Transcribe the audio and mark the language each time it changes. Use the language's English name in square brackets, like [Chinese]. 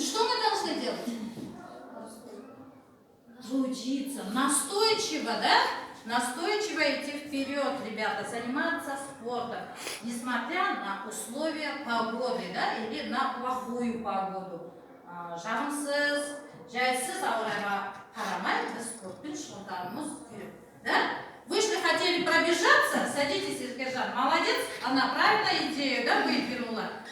[Russian] Что мы должны делать? Трудиться, настойчиво, да? Настойчиво идти вперед, ребята, заниматься спортом, несмотря на условия погоды, да, или на плохую погоду. [Kazakh] Жағымсыз, жайсыз ауа райға қарамай біз спортпен шұғылдануымыз керек, да? [Russian] Вышли, хотели пробежаться, садитесь, Ергержан, молодец, она правильно идею, да, выдвинула.